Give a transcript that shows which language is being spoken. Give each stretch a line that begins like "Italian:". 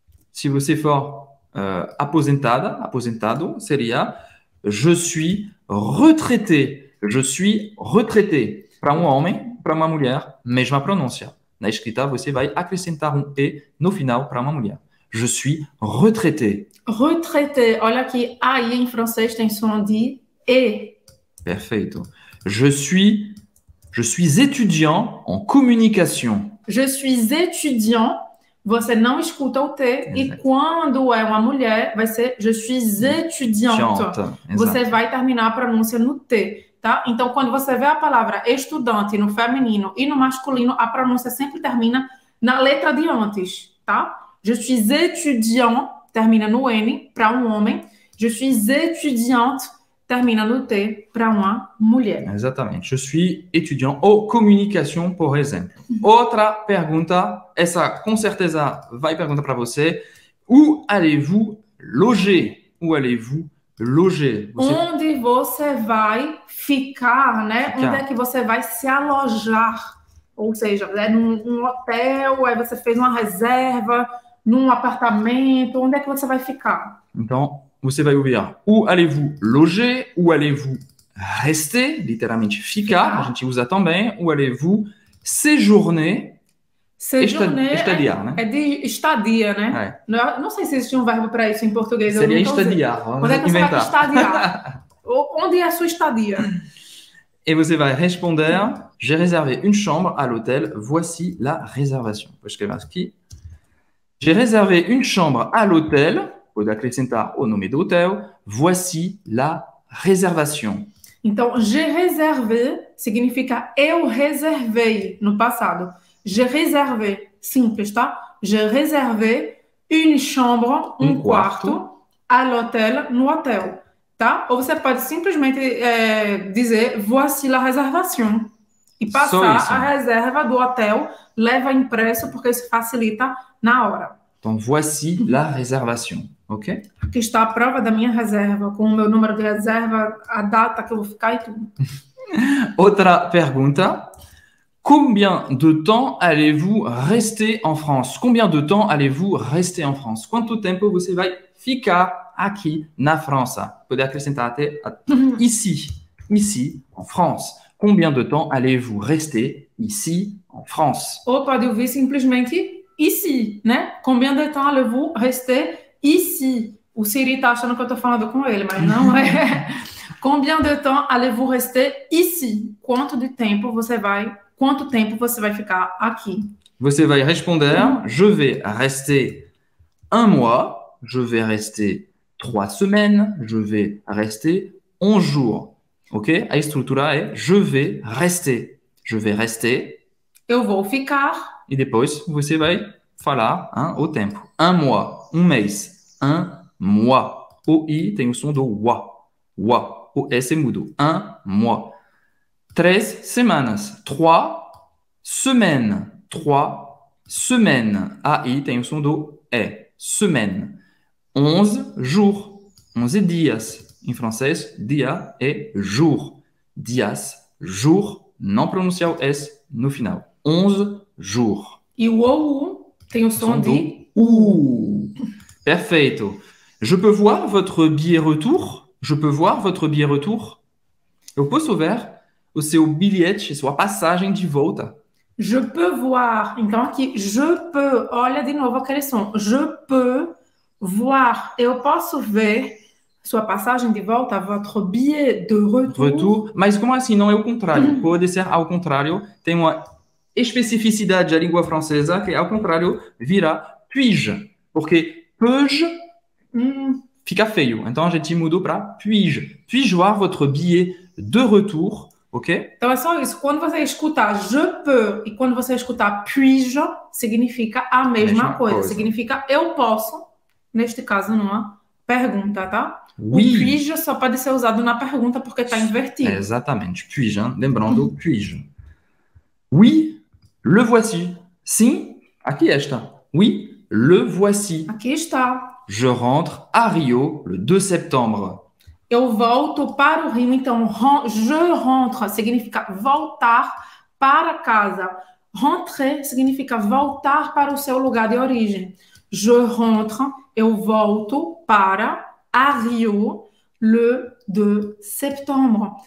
Portuguese: Se você for aposentado, seria
French: je suis retraité. Je suis retraité.
Portuguese: Para um homem, para uma mulher, mesma pronúncia. Na escrita, você vai acrescentar um E no final para uma mulher.
French: Je suis retraité. Retraité.
Portuguese: Olha aqui, aí em francês tem som de E. Perfeito.
French: Je suis étudiant en communication. Je suis étudiant.
Portuguese: Você não escuta o T. Exato. E quando é uma mulher, vai ser
French: je suis étudiante.
Portuguese: Você vai terminar a pronúncia no T. Tá? Então, quando você vê a palavra estudante no feminino e no masculino, a pronúncia sempre termina na letra de antes, tá?
French: Je suis étudiant,
Portuguese: termina no N, para um homem.
French: Je suis étudiante,
Portuguese: termina no T, para uma mulher. Exatamente.
French: Je suis étudiant en communication,
Portuguese: por exemplo. Outra pergunta, essa com certeza vai perguntar para você.
French: Où allez-vous loger? Où allez-vous loger?
Portuguese: Onde você vai ficar, né? Onde é que você vai se alojar? Ou seja, é num hotel, aí você fez uma reserva, num apartamento, onde é que você vai ficar? Então, você vai ouvir
French: où allez-vous loger? Où allez-vous rester?
Portuguese: Literalmente ficar, a gente usa também.
French: Où allez-vous séjourner?
Portuguese: Estadiar, né? É de estadia, né? É. Não sei se existe um verbo para isso em português. Seria estadiar. Onde é que você vai estadiar? Onde é a sua estadia?
French: Et vous allez répondre, j'ai réservé une chambre à l'hôtel, voici la réservation.
Portuguese: Vou escrever aqui.
French: J'ai réservé une chambre à l'hôtel,
Portuguese: pode acrescentar o nome do hotel,
French: voici la réservation.
Portuguese: Então,
French: j'ai réservé
Portuguese: significa eu reservei no passado.
French: J'ai réservé,
Portuguese: simples, tá?
French: J'ai réservé une chambre,
Portuguese: um quarto,
French: à l'hôtel,
Portuguese: no hotel, tá? Ou você pode simplesmente dizer
French: voici la réservation
Portuguese: e passar a reserva do hotel, leva impresso porque isso facilita na hora. Então,
French: voici la réservation, ok?
Portuguese: Aqui está a prova da minha reserva, com o meu número de reserva, a data que eu vou ficar e tudo. Outra pergunta.
French: Combien de temps allez-vous rester en France? Combien de temps allez-vous rester en France?
Portuguese: Quanto tempo você vai ficar aqui na França? Pode acrescentar até
French: ici, en France. Combien de temps allez-vous rester ici en France?
Portuguese: Ou pode ouvir simplesmente
French: ici,
Portuguese: né?
French: Combien de temps allez-vous rester ici?
Portuguese: O Siri tá achando que eu tô falando com ele, mas não é.
French: Combien de temps allez-vous rester ici?
Portuguese: Quanto tempo você vai ficar aqui? Você vai responder,
French: je vais rester un mois, je vais rester 3 semaines, je vais rester 11 jours. Ok?
Portuguese: A estrutura é
French: je vais rester. Je vais rester.
Portuguese: Eu vou ficar. E depois você vai falar o tempo.
French: Un mois,
Portuguese: um mês. Un mois. O I tem o som do wa. Wa. O S é mudo. Un mois. 3 semanas.
French: 3 semaines. 3 Semaine.
Portuguese: AI tem o som do E.
French: Semaine.
Portuguese: 11 jours. 11 dias. Em francês, dia é
French: jour.
Portuguese: Dias,
French: jour,
Portuguese: não pronunciar o S no final.
French: 11 jours.
Portuguese: E o OU tem o som de U. Perfeito.
French: Je peux voir votre billet retour? Je peux voir votre billet retour?
Portuguese: Eu posso ver o seu bilhete, sua passagem de volta.
French: Je peux voir.
Portuguese: Então, aqui,
French: je peux.
Portuguese: Olha de novo aquele som.
French: Je peux voir.
Portuguese: Eu posso ver sua passagem de volta,
French: votre billet de retour. Retour.
Portuguese: Mas como assim? Não é o contrário. Pode ser ao contrário. Tem uma especificidade da língua francesa que, ao contrário, vira
French: puis-je.
Portuguese: Porque
French: peux-je
Portuguese: fica feio. Então, a gente mudou para
French: puis-je. Puis-je voir votre billet de retour?
Portuguese: Ok? Então é só isso. Quando você escutar
French: je peux
Portuguese: e quando você escutar
French: puis-je,
Portuguese: significa a mesma coisa. Significa eu posso, neste caso numa pergunta, tá?
French: Oui.
Portuguese: O
French: puis-je
Portuguese: só pode ser usado na pergunta porque está invertido. Exatamente.
French: Puis-je,
Portuguese: hein? Lembrando,
French: puis-je. Oui, le voici.
Portuguese: Sim, aqui está.
French: Oui, le voici.
Portuguese: Aqui está.
French: Je rentre à Rio le 2 septembre.
Portuguese: Eu volto para o Rio, então
French: je rentre
Portuguese: significa voltar para casa.
French: Rentrer
Portuguese: significa voltar para o seu lugar de origem.
French: Je rentre,
Portuguese: eu volto para a Rio
French: le 2 septembre.